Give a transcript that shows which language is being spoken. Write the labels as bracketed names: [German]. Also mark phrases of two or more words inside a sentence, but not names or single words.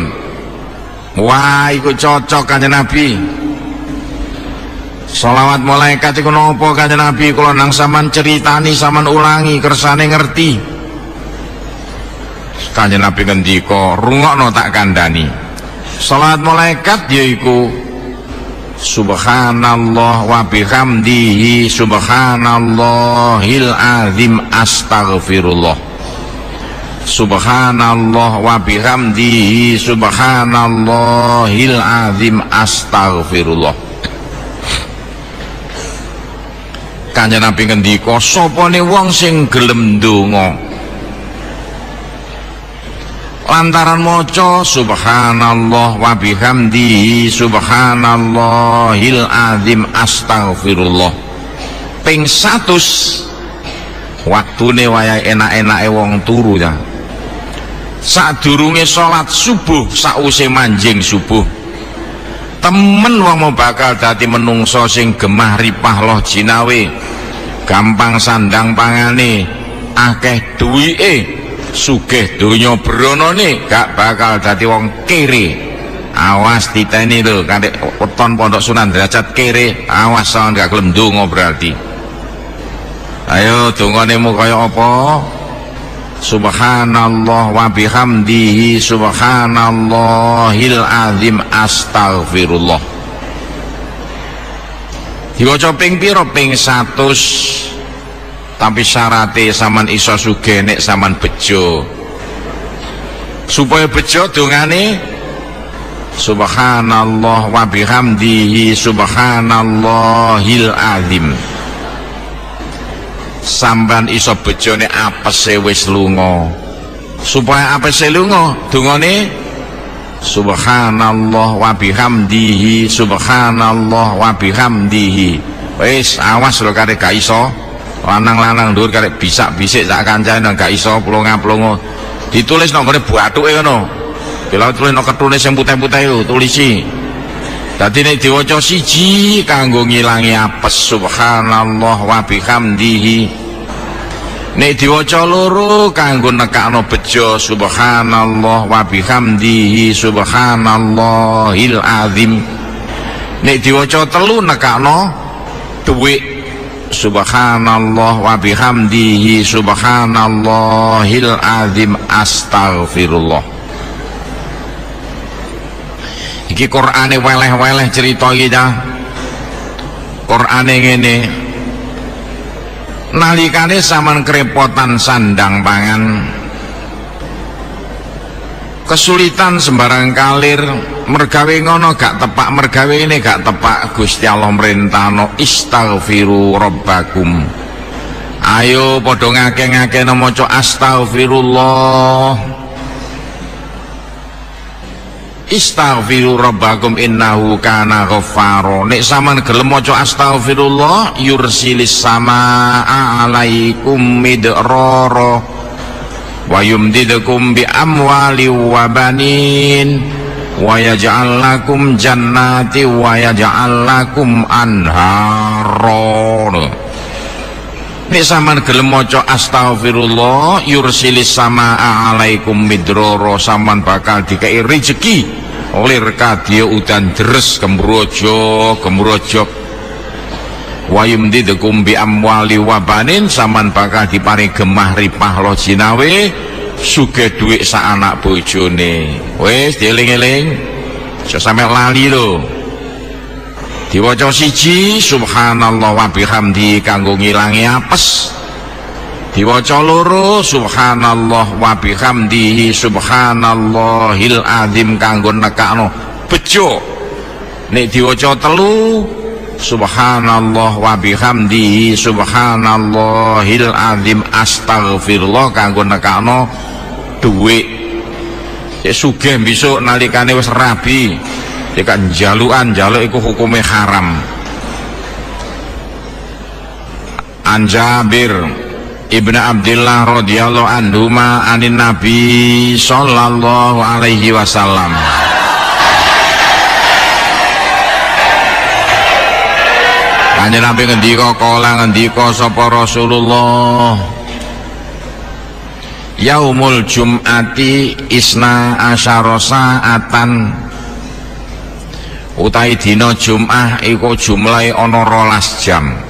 [Javanese] Wah, iku cocok Kanjeng Nabi. Sholawat malaikat iku napa Kanjeng Nabi? Kula nang sampean ceritani, sampean ulangi kersane ngerti. Kanjeng Nabi ngendika, rungokno tak kandhani. Sholawat malaikat yaiku [Arabic] سبحان الله وبحمده سبحان الله العظيم أستغفر الله. سبحان الله وبحمده سبحان الله العظيم أستغفر الله. [Javanese] Kanjeng Nabi ngendika, sapane wong sing gelem ndonga lantaran maca [Arabic] سبحان الله وبحمده سبحان الله العظيم أستغفر الله [Javanese] ping 100, waktune wayahe enak-enake wong turu ya. Sadurunge salat subuh, sakwise manjing subuh, temen wong mau bakal dadi menungso sing gemah ripah loh jinawe, gampang sandang pangane, akeh duwike, sugih donya branane, gak bakal dadi wong kere. Awas titeni lho, kanthi weton Pondok Sunan Derajat kere, awas sampeyan gak gelem ndonga berarti. Ayo donganemu kaya apa? [Arabic] سبحان الله وبحمده سبحان الله العظيم أستغفر الله. [Javanese] Diwaca ping pira? Ping 100. Tapi syaratnya sampean iso sugih nek sampean bejo. Supaya bejo dongane [Arabic] سبحان الله وبحمده سبحان الله العظيم. [Javanese] Sampean iso bejone apese wis lunga. Supaya apese lunga dongane [Arabic] سبحان الله وبحمده سبحان الله وبحمده. [Javanese] Wis awas lho karek gak iso lanang-lanang dhuwur karek bisak-bisik sak kancane nang gak iso plonga-plongo. Ditulis nang ngene bathuke ngono. Bila tulis nang ketune sing putih-putih yo tulisi. Dadi nek diwaca siji kanggo ngilangi apes [Arabic] سبحان الله وبحمده. [Javanese] Nek diwaca loro kanggo nekakno bejo [Arabic] سبحان الله وبحمده سبحان الله العظيم. [Javanese] Nek diwaca telu nekakno dhuwit [Arabic] سبحان الله وبحمده سبحان الله العظيم أستغفر الله. [Javanese] Iki Qur'ane weleh-weleh cerita iki ta. Qur'ane ngene. Nalikane sampean kerepotan sandang pangan, kesulitan sembarang kalir, mergawe ngono gak tepak, mergawe ini gak tepak, Gusti Allah merintahno [Arabic] استغفروا ربكم. [Javanese] Ayo padha ngake-ngakeno maca astaghfirullah. [Arabic] استغفروا ربكم إنه كان غفارا. [Javanese] Nek sampean gelem maca [Arabic] أستغفر الله يرسل السماء عليكم مدرارا و يمددكم ب أموال و بنين و يجعل لكم جنات و يجعل لكم أنهارا. [Javanese] nek sampean gelem maca [Arabic] أستغفر الله يرسل السماء عليكم مدرارا, [Javanese] sampean bakal dikai rezeki oleh kadya udan deres kembrojo [Arabic] و يمددكم ب أموال و بنين, [Javanese] sampean bakal diparing gemah ripah lo jinawe sugih dhuwit sak anak bojone. Wis dieling-eling aja sampe lali lho. Diwaca siji [Arabic] سبحان الله وبحمده [Javanese] kanggo ngilangi apes, diwaca loro [Arabic] سبحان الله وبحمده سبحان الله العظيم [Javanese] kanggo nekakno bejo, nek diwaca telu [Arabic] سبحان الله وبحمده سبحان الله العظيم أستغفر الله [Javanese] kanggo nekakno dhuwit. Sugih besok nalikane wis rabi tekan jalukan jaluk iku hukumnya haram. [Arabic] عن جابر بن عبد الله رضي الله عنهما أن النبي صلى الله عليه وسلم [Javanese] kanjeng Nabi ngendika sapa Rasulullah, [Arabic] يوم الجمعة اثنتا عشرة ساعة, [Javanese] utai dina Jum'ah iku jumlahe ana 12 jam.